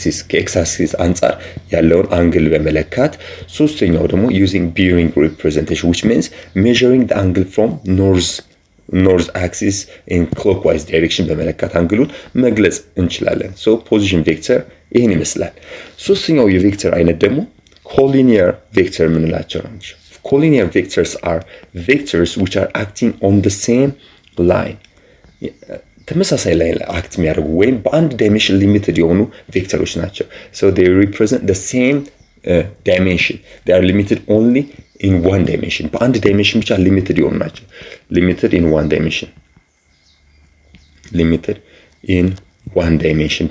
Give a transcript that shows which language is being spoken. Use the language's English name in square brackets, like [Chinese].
[Amharic] ከx axis አንፃር ያለውን አንግል በመለካት ሶስተኛው ደግሞ [English] using bearing representation which means measuring the angle from north axis in clockwise direction [Amharic] በመለካት አንግሉን መግለጽ እንችላለን so position vector ይሄን ይመስላል ሶስተኛው የቬክተር አይነት ደግሞ collinear vector ምንላቸው ናቸው [English] Collinear vectors are vectors which are acting on the same line. [Amharic] ተመሳሳይ ላይ አክት የሚያደርጉ ወይም በአንድ ዳይሜንሽን ሊሚትድ የሆኑ ቬክተሮች ናቸው። [English] So they represent the same dimension. They are limited only in one dimension. [Amharic] በአንድ ዳይሜንሽን ብቻ ሊሚትድ የሆኑ ናቸው። [English] Limited in one dimension. Limited in one dimension.